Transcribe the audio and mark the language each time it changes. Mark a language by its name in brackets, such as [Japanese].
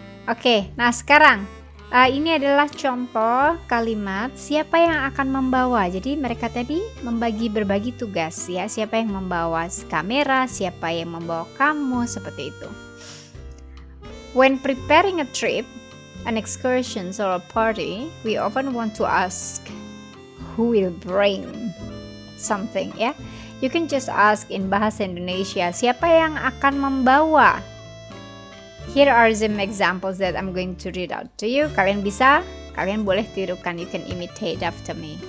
[Indonesian] Oke, nah sekarang ini adalah contoh kalimat siapa yang akan membawa. Jadi mereka tadi berbagi tugas ya. Siapa yang membawa kamera, siapa yang membawa kamu, seperti itu. [English] When preparing a trip, an excursion or a party, we often want to ask who will bring something ya. You can just ask in bahasa Indonesia, [Indonesian] siapa yang akan membawa. [English] Here are some examples that I'm going to read out to you. [Indonesian] Kalian boleh tirukan. [English] You can imitate after me.